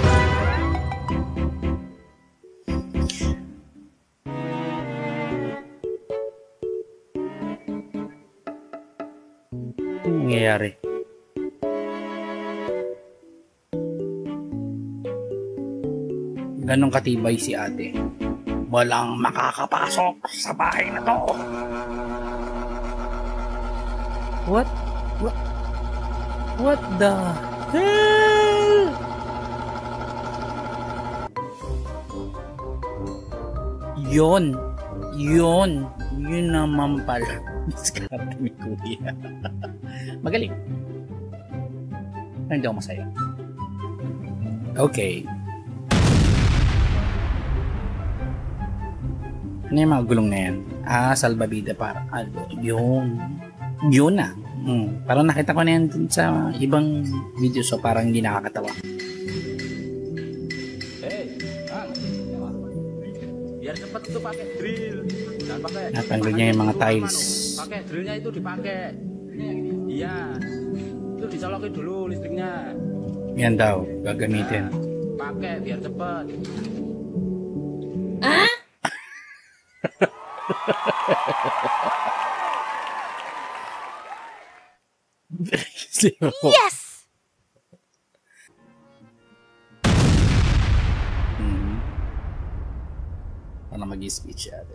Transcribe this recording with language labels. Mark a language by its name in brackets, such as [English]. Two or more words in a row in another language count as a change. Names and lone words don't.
[Filipino] Ano nangyayari? Ganong katibay si ate. Walang makakapasok sa bahay na to. [English] What? What the hell? [Filipino] Yun naman pala. Diskarte ni Kuya. Magaling. Hindi ako masaya. Okay. Ano yung mga gulong na yan? Salbabida para. Yun na. Parang nakita ko na yan dun sa ibang video, so parang hindi nakakatawa. [Indonesian] Biar cepet tuh pakai drill. Jangan pakai. [Filipino] Natanggal niya yung mga tiles. [Indonesian] Pakai drillnya itu dipakai. Iya. Itu disolokin dulu listriknya. [Filipino] Yan daw, gagamitin. [Indonesian] Pakai biar cepet. Yes! [Filipino] Para mag-speech ate.